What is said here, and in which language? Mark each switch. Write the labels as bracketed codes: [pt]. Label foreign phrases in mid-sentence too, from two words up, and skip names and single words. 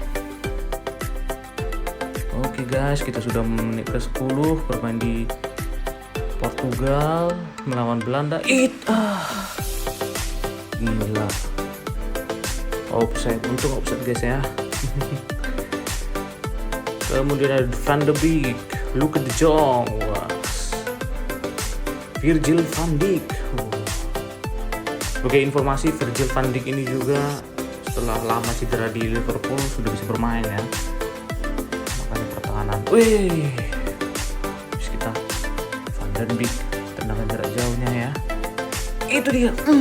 [id] Oke guys, kita sudah menit ke-10 bermain di Portugal melawan Belanda. Gila. Untung [en] offside guys [id] ya. Kemudian ada Van de Beek, Luka de Jong, Virgil van Dijk. Sebagai informasi, Virgil van Dijk ini juga setelah lama cedera di Liverpool sudah bisa bermain ya. Makanya pertahanan. Terus kita Van de Beek, tendangan jarak jauhnya ya. Itu dia.